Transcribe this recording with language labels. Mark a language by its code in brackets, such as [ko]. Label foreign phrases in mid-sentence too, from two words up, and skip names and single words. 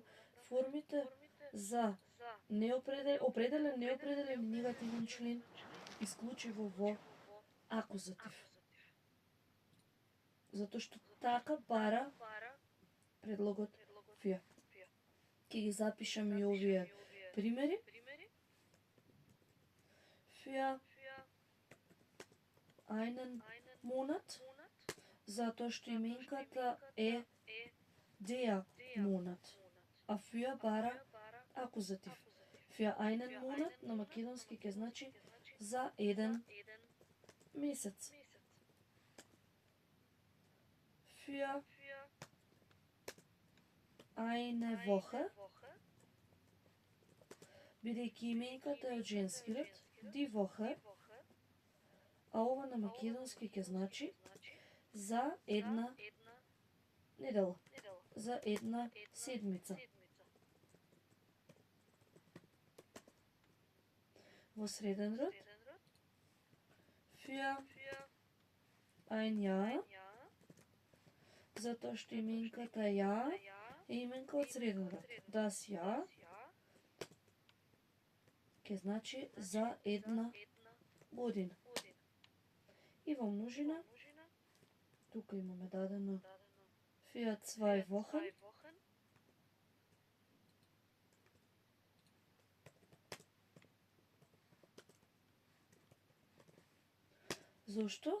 [mk] Формите за определен, неопределен, негативен член исклучиво во акузатив. Затоа што така бара предлогот für. Ќе ги запишам и овие примери. [de] Für einen Monat, [mk] затоа што именката е [de] der Monat, [mk] а für бара акузатив. [de] Für einen Monat [mk] на македонски ќе значи за еден месец. [de] Für eine Woche, [mk] бидејќи именката е од женски род, [de] die Woche, [mk] а ова на македонски ќе значи за една недела, за една седмица. Во среден род, [de] für ein Jahr, [mk] затоа што именката ја е именка од среден род. [de] Das Jahr [mk] ќе значи за една година. И во множина, тука имаме дадено [de] für 2 Wochen, [mk] зошто?